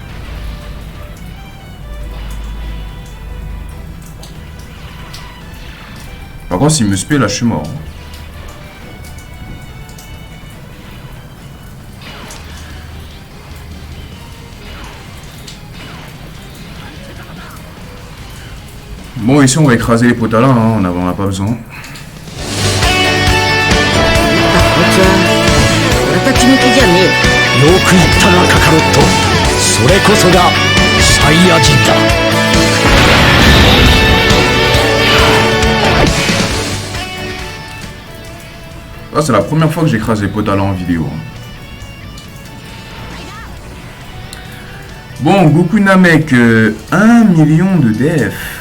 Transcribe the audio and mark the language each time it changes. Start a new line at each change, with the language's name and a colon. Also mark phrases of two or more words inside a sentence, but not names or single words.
French: Par contre, s'il me spé là, je suis mort. Bon, ici on va écraser les potas là, hein, on n'a pas besoin.
Japanese: よく言ったなカカロット。それこそがサイヤ人だ。
French: Ah, c'est la première fois que j'écrase les potas là en vidéo. Bon, Goku Namek, 1 million de def.